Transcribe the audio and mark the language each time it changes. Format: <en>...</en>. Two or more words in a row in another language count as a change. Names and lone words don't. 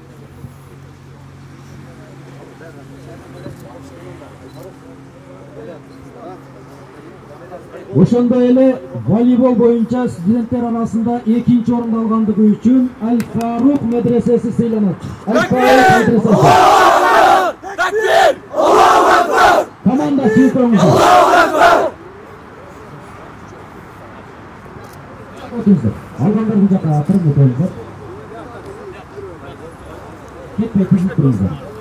<ky>Ошондой эле волейбол боюнча студенттер арасында 2-орунду алгандыгы үчүн Аль-Фарук медресеси сыйланат. Аль-Фарук медресеси. Такбир!</ky> <ar>الله أكبر!</ar> <ky>Команда чыгып.</ky> <ar>الله أكبر!</ar> <ky>Отуңуздар. Алгандар бул жака атырып өтөңүздөр. Кетпей түзүп туруңуздар.</ky>